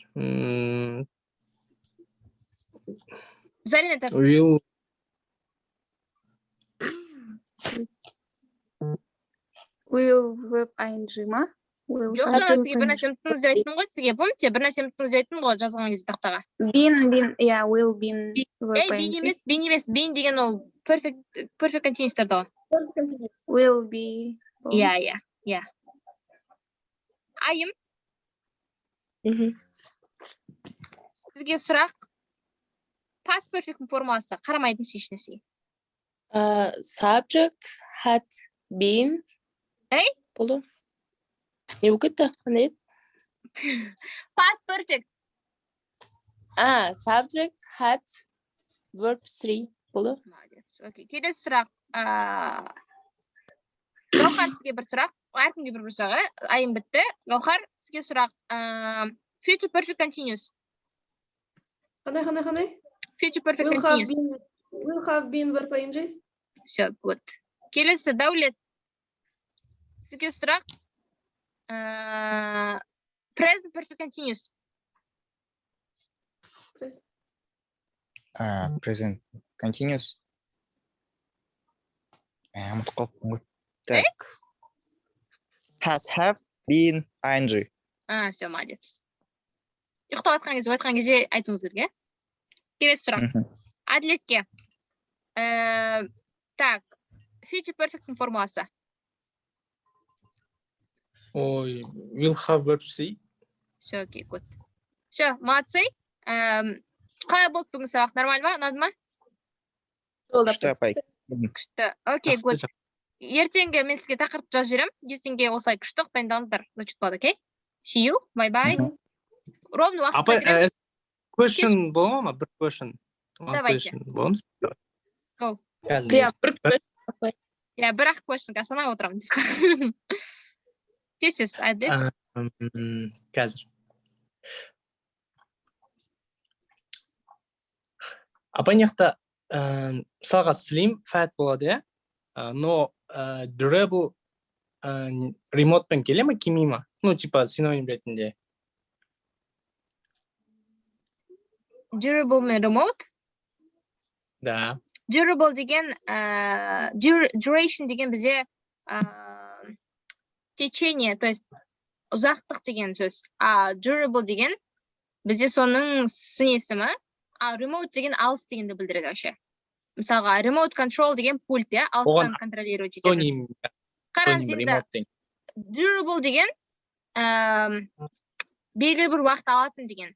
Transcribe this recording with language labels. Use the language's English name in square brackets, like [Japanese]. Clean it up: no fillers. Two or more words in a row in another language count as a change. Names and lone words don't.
[Kazakh] Зарин айтады. [English] Will verb ing ма? Will. [Kazakh] Жоқ, жаңа сізге бір нәрсе ұмыттыңыз деп айттым ғой сізге. Помните, бір нәрсе ұмыттыңыз деп айттым ғой жазған кезде тақтаға. [English] Been. Yeah, will been verb [Kazakh] Бен [English] ing. [Kazakh] емес, бен деген ол [English] perfect continuous'тарда [Kazakh] ғой. [English] Perfect continuous. Will be. [Kazakh] Иә. Айым, сізге сұрақ. [English] Past perfect [Kazakh] формуласы қарамайтын ешнәрсеге. [English] Subject had been. Эй? [Kazakh] Болды. Не болып кетті? Қандай еді? [English] Past perfect. Subject had verb 3. Болды. [Kazakh] Молодец. Окей. Келесі сұрақ. Гаухар, сізге бір сұрақ. Әркімге бір сұрақ, айым бітті. Гаухар, сізге сұрақ. [English] Future perfect continuous. [Kazakh] Қандай? [English] Future perfect continuous. Will have been verb ing. [Russian] Все, good. [Kazakh] Келесі, Дәулет. Сізге сұрақ. [English] Present perfect continuous. Present continuous. [Kazakh] Ұмытып қалыппын ғой. Так. [English] Has, have, been, ing. [Russian] Все, молодец. [Kazakh] Ұйықтап айтқан кезде айтуыңыз керек, иә? Келесі сұрақ. Әділетке. Так, [English] future perfect [Kazakh] формуласы. [English] Will have verb 3. [Russian] Все, окей, good. Все, молодцы. [Kazakh] Қалай болды бүгін сабақ? Нормально ма? Ұнады ма? Күшті апай. Күшті. Окей, good. Ертеңге мен сізге тақырып жазып жіберемін. Ертеңге осылай күшті дайындалыңыздар. Зачет болады, окей? [English] See you. Bye-bye. [Kazakh] Ровно уақытқа Апай, кіреміз. question бола ма? Бір question. [Russian] Давайте. [Kazakh] Бола ма? [English] Go. Yeah, [Kazakh] Бірақ question санап отырамын. Тез, әділет. Қазір. Апай неқта мысалға [English] slim fat [Kazakh] болады, иә? Но durable remoteпен келе ма, келмей ма? [Russian] Ну, типа [Kazakh] синоним ретінде. Durable мен remote. [Russian] Да. [Kazakh] Durable деген, duration деген бізде [Russian] течение, то есть [Kazakh] ұзақтық деген сөз. Durable деген бізде соның сын есімі, remote деген алыс дегенді білдіреді вообще. Мысалға, [English] remote control [Kazakh] деген пульт, иә, алыстан контролировать етеді. Синоним, Қараңыз енді, remote деген. durable деген белгілі бір уақыт алатын деген.